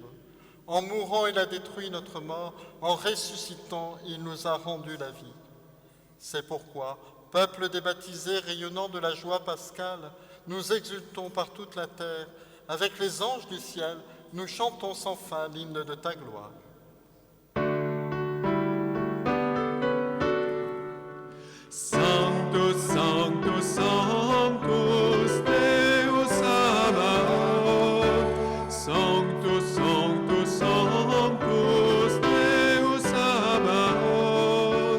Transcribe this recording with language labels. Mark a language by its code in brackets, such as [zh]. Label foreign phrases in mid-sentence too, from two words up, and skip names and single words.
[fr] En mourant, il a détruit notre mort. En ressuscitant, il nous a rendu la vie. C'est pourquoi, peuple des baptisés rayonnant de la joie pascale, nous exultons par toute la terre. Avec les anges du ciel, nous chantons sans fin l'hymne de ta gloire. [la] Sanctus, Sanctus, Sanctus, Deus Sabaoth. Sanctus, Sanctus, Sanctus, Deus Sabaoth.